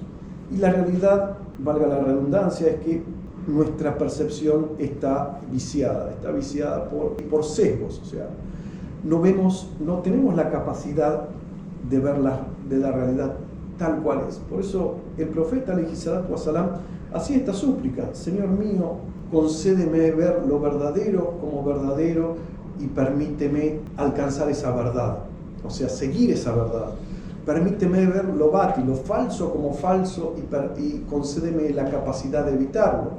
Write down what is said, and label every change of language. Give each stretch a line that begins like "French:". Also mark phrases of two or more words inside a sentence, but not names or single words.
Spanish: Y la realidad, valga la redundancia, es que nuestra percepción está viciada por sesgos, o sea, no tenemos la capacidad de ver de la realidad tal cual es. Por eso el profeta
Arabic: عليه الصلاة والسلام
Spanish: hacía esta súplica: Señor mío, concédeme ver lo verdadero como verdadero y permíteme alcanzar esa verdad, o sea, seguir esa verdad. Permíteme ver lo lo falso como falso, y concédeme la capacidad de evitarlo.